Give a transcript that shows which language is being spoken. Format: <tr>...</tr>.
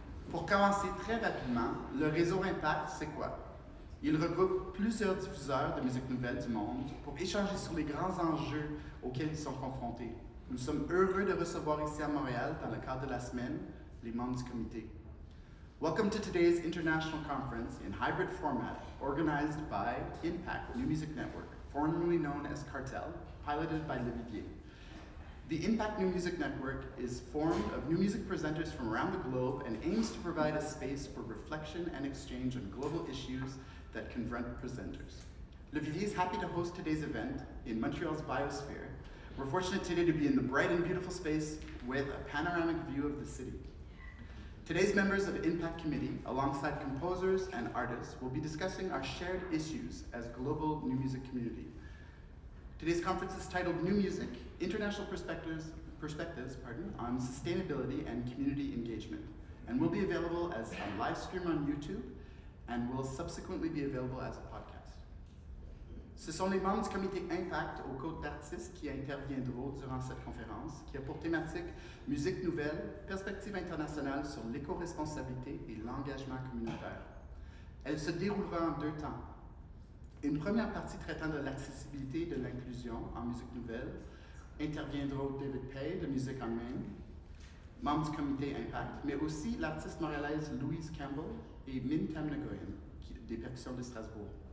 <fr>Pour commencer très rapidement, le réseau Impact, c'est quoi? Il regroupe plusieurs diffuseurs de musique nouvelle du monde pour échanger sur les grands enjeux auxquels ils sont confrontés. Nous sommes heureux de recevoir ici à Montréal, dans le cadre de la semaine, les membres du comité.</fr> <en>Welcome to today's international conference in hybrid format, organized by Impact New Music Network, formerly known as Cartel, piloted by Le Vivier. The Impact New Music Network is formed of new music presenters from around the globe and aims to provide a space for reflection and exchange on global issues that confront presenters. Le Vivier is happy to host today's event in Montreal's Biosphere. We're fortunate today to be in the bright and beautiful space with a panoramic view of the city. Today's members of Impact Committee, alongside composers and artists, will be discussing our shared issues as global new music community. Today's conference is titled New Music, International Perspectives on Sustainability and Community Engagement, and will be available as a live stream on YouTube and will subsequently be available as a podcast.</en> <fr>Ce sont les membres du comité Impact aux côtes d'artistes qui interviendront durant cette conférence, qui a pour thématique Musiques Nouvelles, perspectives internationales sur l'éco-responsabilité et l'engagement communautaire. Elle se déroulera en deux temps. Une première partie traitant de l'accessibilité et de l'inclusion en musique nouvelle interviendront David Pay de Musique en Main, membre du comité Impact, mais aussi l'artiste montréalaise Louise Campbell et Min Tam Nguyen, des percussions de Strasbourg.</fr>